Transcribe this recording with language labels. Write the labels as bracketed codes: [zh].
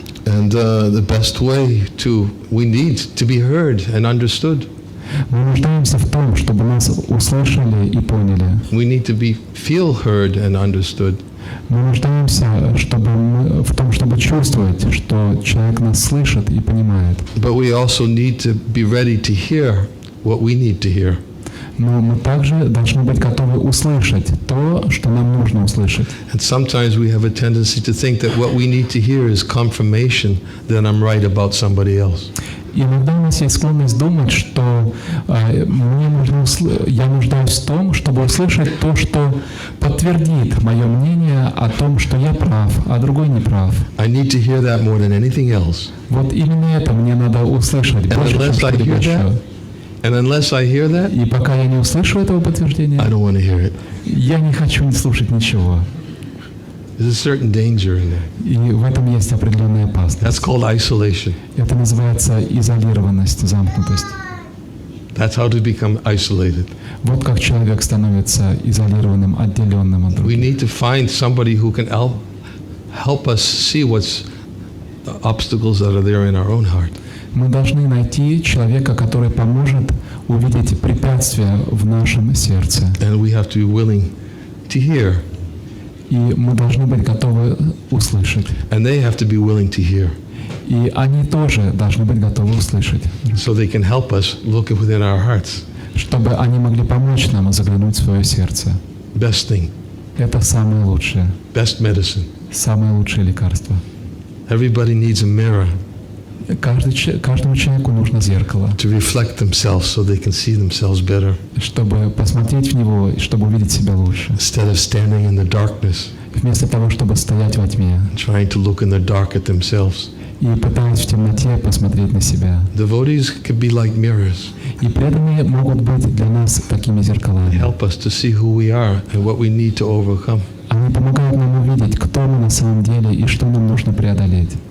[en] And the best way we need to be heard and understood. [ru] Мы нуждаемся в том, чтобы нас услышали и поняли. [en] We need to feel heard and understood. [ru] Мы нуждаемся в том, чтобы чувствовать, что человек нас слышит и понимает. [en] But we also need to be ready to hear what we need to hear. [ru] Но мы также должны быть готовы услышать то, что нам нужно услышать. [en] And sometimes we have a tendency to think that what we need to hear is confirmation that I'm right about somebody else. [ru] Иногда у нас есть склонность думать, что я нуждаюсь в том, чтобы услышать то, что подтвердит мое мнение о том, что я прав, а другой не прав. [en] I need to hear that more than anything else. [ru] Вот именно это мне надо услышать больше, чем что-либо еще. [en] And unless I hear that, [ru] и пока я не услышу этого подтверждения, [en] I don't want to hear it. [ru] Я не хочу слушать ничего. [en] There's a certain danger in that. [ru] И в этом есть определенная опасность. [en] That's called isolation. [ru] Это называется изолированность, замкнутость. [en] That's how to become isolated. [ru] Вот как человек становится изолированным, отделенным от других. [en] We need to find somebody who can help us see what's the obstacles that are there in our own heart. [ru] Мы должны найти человека, который поможет увидеть препятствия в нашем сердце. [en] And we have to be willing to hear. [ru] И мы должны быть готовы услышать. [en] And they have to be willing to hear. [ru] И они тоже должны быть готовы услышать, [en] so they can help us look within our hearts. [ru] чтобы они могли помочь нам заглянуть в свое сердце. [en] Best thing, [ru] Это самое лучшее, [en] best medicine. [ru] самое лучшее лекарство. [en] Everybody needs a mirror [ru] Каждому человеку нужно зеркало, [en] to reflect themselves so they can see themselves better [ru] чтобы посмотреть в него, и чтобы увидеть себя лучше. [en] instead of standing in the darkness, [ru] Вместо того, чтобы стоять во тьме [en] trying to look in the dark at themselves. [ru] и пытаясь в темноте посмотреть на себя. [en] Devotees could be like mirrors, [ru] И преданные могут быть для нас такими зеркалами. [en] help us to see who we are and what we need to overcome. [ru] Они помогают нам увидеть, кто мы на самом деле и что нам нужно преодолеть.